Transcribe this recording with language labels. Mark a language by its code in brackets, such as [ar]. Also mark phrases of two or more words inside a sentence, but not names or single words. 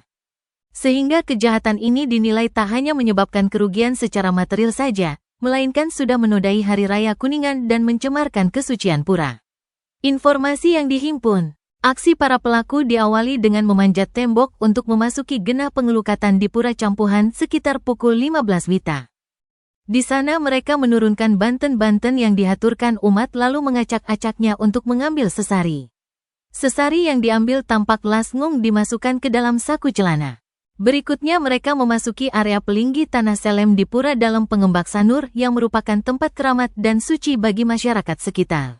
[id] Sehingga kejahatan ini dinilai tak hanya menyebabkan kerugian secara material saja, melainkan sudah menodai Hari Raya Kuningan dan mencemarkan kesucian pura. Informasi yang dihimpun, aksi para pelaku diawali dengan memanjat tembok untuk memasuki genah pengelukatan di Pura Campuhan sekitar pukul 15 WITA. Di sana mereka menurunkan banten-banten yang dihaturkan umat lalu mengacak-acaknya untuk mengambil sesari. Sesari yang diambil tampak langsung dimasukkan ke dalam saku celana. Berikutnya mereka memasuki area pelinggi Tanah Selem di Pura Dalem Pengembak Sanur yang merupakan tempat keramat dan suci bagi masyarakat sekitar.